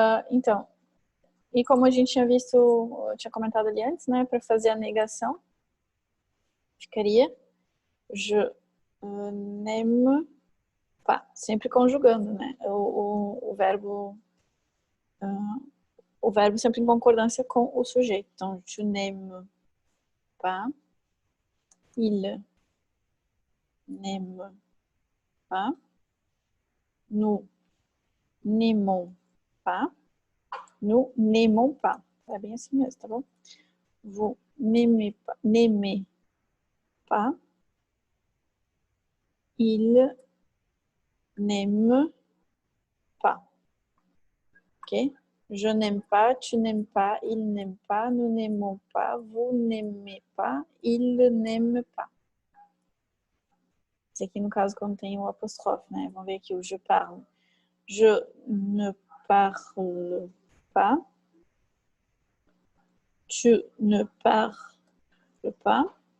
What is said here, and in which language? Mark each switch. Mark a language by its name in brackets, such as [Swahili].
[Portuguese] Então, e como a gente tinha visto, eu tinha comentado ali antes, né? Para fazer a negação, ficaria [French] je n'aime pas. [Portuguese] Sempre conjugando, né? O verbo sempre em concordância com o sujeito. [French] Então, je n'aime pas, il n'aime pas, nous n'aimons pas, nous n'aimons pas. [Portuguese] É bem assim mesmo, tá bom? [French] Vous n'aimez pas, il n'aime pas. Ok? Je n'aime pas, tu n'aimes pas, il n'aime pas, nous n'aimons pas, vous n'aimez pas, il n'aime pas. [Portuguese] Esse aqui, no caso, quando tem o apóstrofe, né? Vamos ver aqui o [French] je parle. Je ne parle pas. Tu ne parles pas.